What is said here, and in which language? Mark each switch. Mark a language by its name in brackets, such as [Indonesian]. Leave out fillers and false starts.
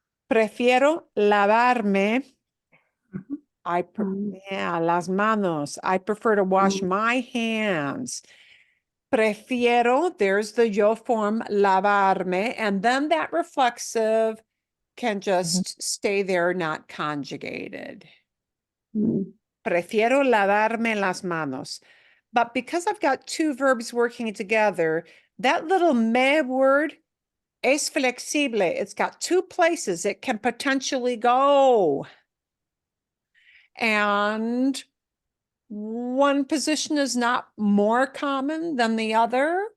[Spanish] Prefiero lavarme. Las manos. [English] I prefer to wash my hands. Prefiero, there's the yo form, lavarme, and then that reflexive can just stay there, not conjugated. [Spanish] Prefiero lavarme las manos. [English] But because I've got 2 verbs working together, that little me word [Spanish] es flexible. [English] It's got 2 places it can potentially go. And one position is not more common than the other.